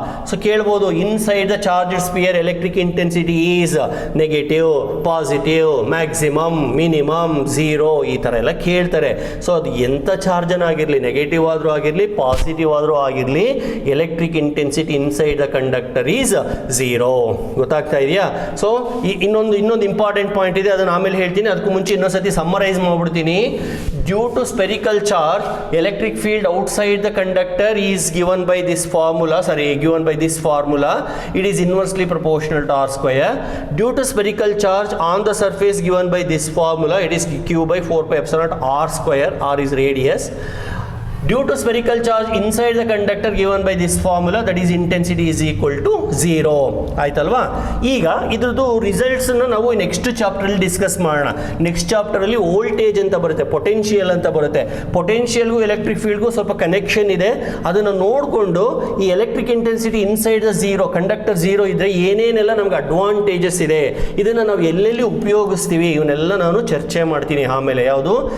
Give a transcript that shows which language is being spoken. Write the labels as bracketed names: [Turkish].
[English] So ಕೇಳ್ಬೋದು, inside the charged sphere electric intensity is negative, positive, maximum, minimum, 0 ಈ ಥರ ಎಲ್ಲ ಕೇಳ್ತಾರೆ. [Kannada] ಸೊ ಅದು ಎಂಥ ಚಾರ್ಜನ್ ಆಗಿರಲಿ, ನೆಗೆಟಿವ್ ಆದರೂ ಆಗಿರಲಿ, ಪಾಸಿಟಿವ್ ಆದರೂ ಆಗಿರಲಿ, electric intensity inside the conductor is 0. ಗೊತ್ತಾಗ್ತಾ ಇದೆಯಾ? ಸೊ ಇನ್ನೊಂದು ಇಂಪಾರ್ಟೆಂಟ್ ಪಾಯಿಂಟ್ ಇದೆ, ಅದನ್ನು ಆಮೇಲೆ ಹೇಳ್ತೀನಿ. ಅದಕ್ಕೂ ಮುಂಚೆ ಇನ್ನೊಂದ್ಸತಿ ಸಮ್ಮರೈಸ್ ಮಾಡ್ಬಿಡ್ತೀನಿ. [English] Due to spherical charge, electric field outside the conductor is given by this formula. It is inversely proportional to R square. Due to spherical charge on the surface given by this formula, it is Q by 4 pi epsilon naught R square. R is radius. Due to spherical charge inside the conductor given by this formula, that is intensity is equal to 0. [Kannada] ಆಯ್ತಲ್ವಾ? ಈಗ ಇದ್ರದ್ದು results ನಾವು next chapter ಅಲ್ಲಿ discuss ಮಾಡೋಣ. Next chapter ಅಲ್ಲಿ voltage ಅಂತ ಬರುತ್ತೆ, potential ಅಂತ ಬರುತ್ತೆ. ಪೊಟೆನ್ಷಿಯಲ್ಗೂ ಎಲೆಕ್ಟ್ರಿಕ್ ಫೀಲ್ಡ್ಗೂ ಸ್ವಲ್ಪ ಕನೆಕ್ಷನ್ ಇದೆ. ಅದನ್ನು ನೋಡಿಕೊಂಡು ಈ electric intensity inside the 0, conductor 0 ಇದ್ರೆ ಏನೇನೆಲ್ಲ ನಮ್ಗೆ ಅಡ್ವಾಂಟೇಜಸ್ ಇದೆ, ಇದನ್ನು ನಾವು ಎಲ್ಲೆಲ್ಲಿ ಉಪಯೋಗಿಸ್ತೀವಿ, ಇವನ್ನೆಲ್ಲ ನಾನು ಚರ್ಚೆ ಮಾಡ್ತೀನಿ ಆಮೇಲೆ. ಯಾವುದು?